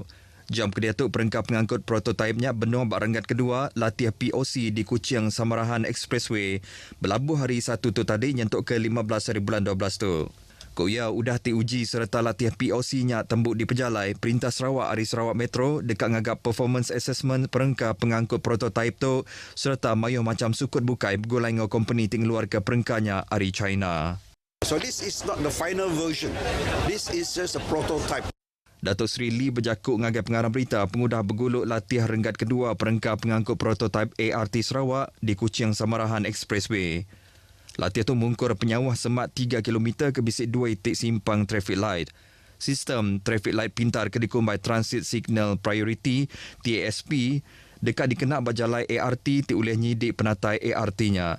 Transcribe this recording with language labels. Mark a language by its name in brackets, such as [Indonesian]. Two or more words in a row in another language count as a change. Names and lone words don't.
[Iban] Jam kedia tu perengkah pengangkut prototipenya benua bak renggat kedua latih POC di Kuching Samarahan Expressway berlabuh hari 1 tu tadi nyentuk ke 15 hari bulan 12 tu. Koya udah diuji serta latih POC-nya tembuk di Pejalai, Perintah Sarawak Ari Sarawak Metro dekat ngagap [English] performance assessment [Iban] perengkah pengangkut prototipe tu serta mayuh macam sukut bukai bergulai ngau company tingluar ke perengkahnya Ari China. [English] So this is not the final version. This is just a prototype. [Iban] Datuk Seri Lee berjakuk ngagai pengarang berita pengudah berguluk latih renggat kedua perengkah pengangkut prototipe ART Sarawak di Kuching Samarahan Expressway. Latihan itu mengungkur penyawah semat 3 km ke bisik 2 titik simpang [English] traffic light. [Iban] Sistem [English] traffic light [Iban] pintar kedikun [English] by Transit Signal Priority [Iban] TASP dekat dikenak berjalai ART diulih nyidik penatai ART-nya.